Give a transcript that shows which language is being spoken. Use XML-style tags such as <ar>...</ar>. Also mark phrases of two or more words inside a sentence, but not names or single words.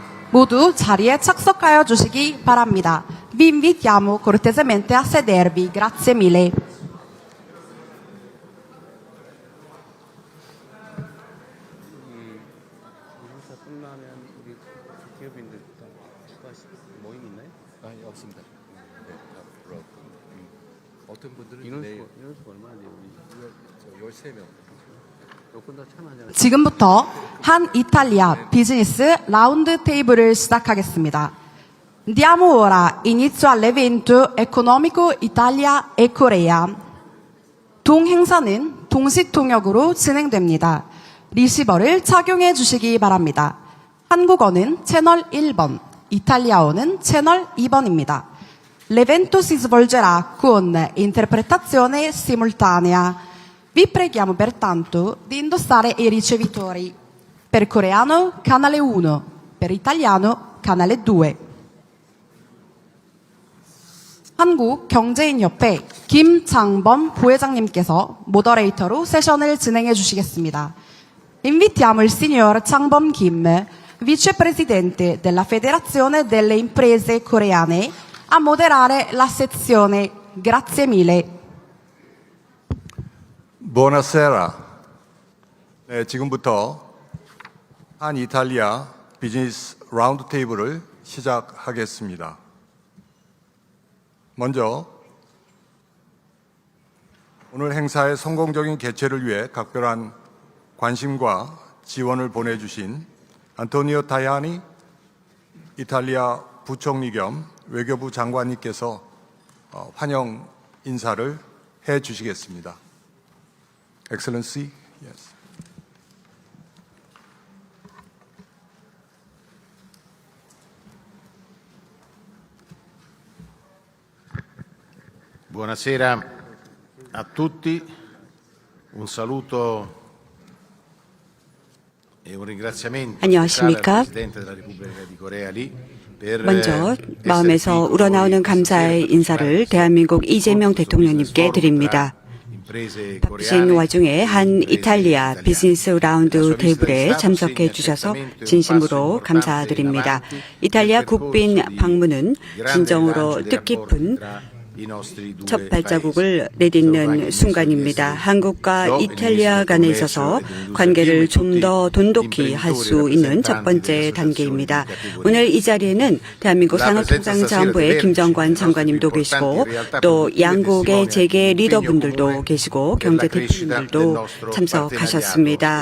<ko>모두 자리에 착석하여 주시기 바랍니다.</ko> <it>Vi invitiamo cortesemente a sedervi. Grazie mille.</it> <ko>끝나면 우리 기업인들 다 추가하실 모임 있나요? 아니 없습니다. 네, 앞으로 어떤 분들은 내일 인원수 얼마나 돼요? 우리 13명. 조금 더 참여하잖아요. 지금부터 한 이탈리아 비즈니스 라운드 테이블을 시작하겠습니다.</ko> <it>Diamo ora inizio all'evento economico Italia e Corea.</it> <ko>동행사는 동시 통역으로 진행됩니다. 리시버를 착용해 주시기 바랍니다. 한국어는 채널 1번, 이탈리아어는 채널 2번입니다.</ko> <it>L'evento si svolgerà con interpretazione simultanea. Vi preghiamo pertanto di indossare i ricevitori. Per coreano, canale 1, per italiano, canale 2.</it> <ko>한국경제인협회 김장범 부회장님께서 모더레이터로 세션을 진행해 주시겠습니다.</ko> <it>Invitiamo il signor Changbom Kim, vicepresidente della Federazione delle Imprese Coreane, a moderare la sezione. Grazie mille. Buonasera.</it> <ko>네, 지금부터 한 이탈리아 비즈니스 라운드 테이블을 시작하겠습니다. 먼저 오늘 행사의 성공적인 개최를 위해 각별한 관심과 지원을 보내주신 안토니오 타야니 이탈리아 부총리 겸 외교부 장관님께서 환영 인사를 해 주시겠습니다.</ko> <en>Excellency, yes.</en> <it>Buonasera a tutti, un saluto e un ringraziamento speciale al</it> <ko>안녕하십니까?</ko> <it>Presidente della Repubblica di Corea Lee per</it> <ko>먼저</ko> <it>essere</it> <ko>마음에서</ko> <it>qui</it> <ko>우러나오는</ko> <it>con noi</it> <ko>감사의</ko> <it>questa</it> <ko>인사를</ko> <it>sera</it> <ko>대한민국 이재명</ko> <it>questo</it> <ko>대통령님께</ko> <it>business</it> <ko>드립니다.</ko> <it>forum tra imprese</it> <ko>바쁘신</ko> <it>coreane</it> <ko>와중에 한</ko> <it>e imprese</it> <ko>이탈리아</ko> <it>italiane.</it> <ko>비즈니스</ko> <it>La</it> <ko>라운드</ko> <it>sua visita</it> <ko>테이블에</ko> <it>di Stato</it> <ko>참석해</ko> <it>segna</it> <ko>주셔서</ko> <it>certamente un passo</it> <ko>진심으로</ko> <it>importante in</it> <ko>감사드립니다.</ko> <it>avanti</it> <ko>이탈리아</ko> <it>nel percorso</it> <ko>국빈</ko> <it>di</it> <ko>방문은</ko> <it>grande</it> <ko>진정으로</ko> <it>rilancio dei rapporti</it> <ko>뜻깊은</ko> <it>tra i nostri due</it> <ko>첫 발자국을</ko> <it>paesi.</it> <ko>내딛는 순간입니다. 한국과 이탈리아 간에 있어서 관계를 좀 더 돈독히 할 수 있는 첫 번째 단계입니다. 오늘 이 자리에는 대한민국 산업통상자원부의 김정관 장관님도 계시고 또 양국의 재계 리더분들도 계시고 경제 대표님들도 참석하셨습니다.</ko>